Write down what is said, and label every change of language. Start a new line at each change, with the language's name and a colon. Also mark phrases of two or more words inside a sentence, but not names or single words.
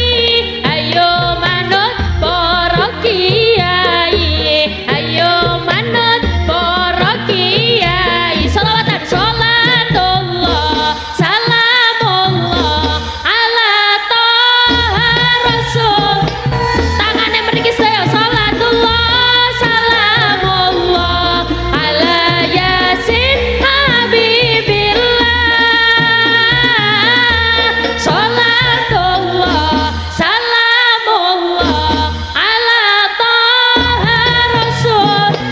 Javanese: Ayo manut para kiai.
Arabic: Sholawatan, صلاة الله سلام الله على طه رسول.
Indonesian: Tangannya mriki saya.
Arabic: صلاة الله سلام الله على يس حبيب الله. صلاة الله سلام الله على طه رسول.